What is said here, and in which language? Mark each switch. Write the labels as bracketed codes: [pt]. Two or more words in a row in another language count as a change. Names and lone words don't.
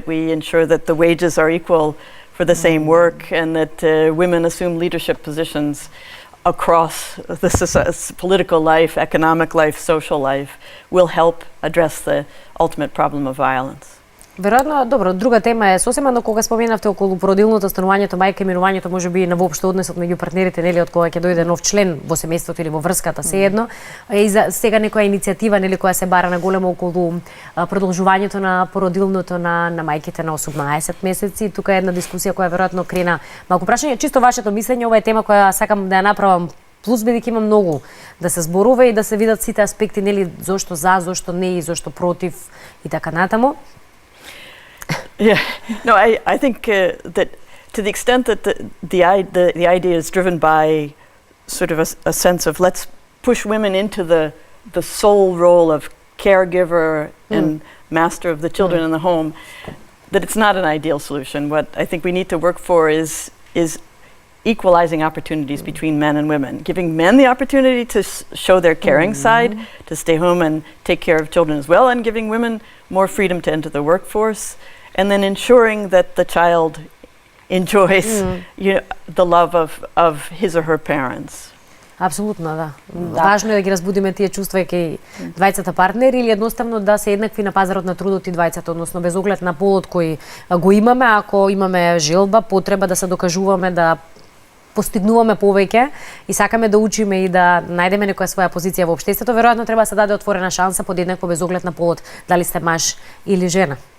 [en] We ensure that the wages are equal for the same work, and that women assume leadership positions across the political life, economic life, social life, will help address the ultimate problem of violence. [mk] Веројатно, добро, друга тема е сосема, но кога споменавте околу породилното станувањето, мајка и мирувањето, можеби на воопшто однесот меѓу партнерите, нели, од кога ќе дојде нов член во семејството или во врската, сеедно, и за сега некоја иницијатива, нели, која се бара на големо околу продолжувањето на породилното на мајките на 18 месеци. Тука е една дискусија која веројатно крена малку прашање, чисто вашето мислење, ова е тема која сакам да ја направам плюс, бидејќи има многу да се зборува и да се видат сите аспекти, нели, зошто за, зошто не и зошто против и така натаму. [en] Yeah, no, I think that to the extent that the idea is driven by sort of a sense of let's push women into the sole role of caregiver and master of the children in the home, that it's not an ideal solution. What I think we need to work for is equalizing opportunities between men and women, giving men the opportunity to show their caring side, to stay home and take care of children as well, and giving women more freedom to enter the workforce, and then ensuring that the child enjoys the love of his or her parents. [mk] Апсолутно, да. Важно е да ги разбудиме тие чувства кај двајцата партнери или едноставно да се еднакви на пазарот на трудот и двајцата, односно без оглед на полот кој го имаме, ако имаме желба, потреба да се докажуваме, да постигнуваме повеќе и сакаме да учиме и да најдеме некоја своја позиција во општеството, веројатно треба да се даде отворена шанса подеднакво без оглед на полот, дали сте маж или жена.